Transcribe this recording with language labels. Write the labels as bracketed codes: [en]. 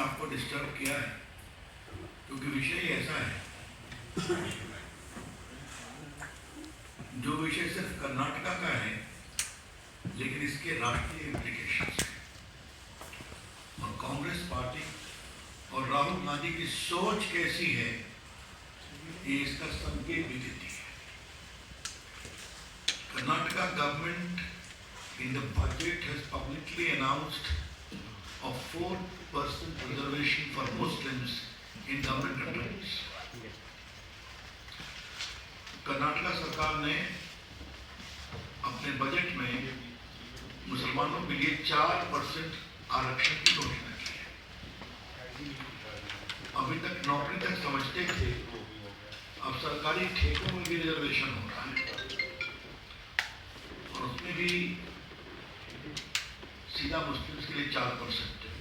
[hi] Disturb किया है, क्योंकि विषय ऐसा है जो विषय सिर्फ कर्नाटका का है, लेकिन इसके राष्ट्रीय इम्प्लीकेशंस हैं। और कांग्रेस पार्टी और राहुल गांधी की सोच कैसी है, ये इसका संकेत भी देती है। [en] Karnataka government in the budget has publicly announced a 4% reservation for Muslims in government contracts. [hi] Karnataka सरकार ने अपने बजट में मुसलमानों के लिए 4% आरक्षण की घोषणा की है। अभी तक नौकरी तक समझते थे, अब सरकारी ठेकों में भी रिजर्वेशन हो रहा है, और उसमें भी सीधा मुस्लिम्स के लिए 4%।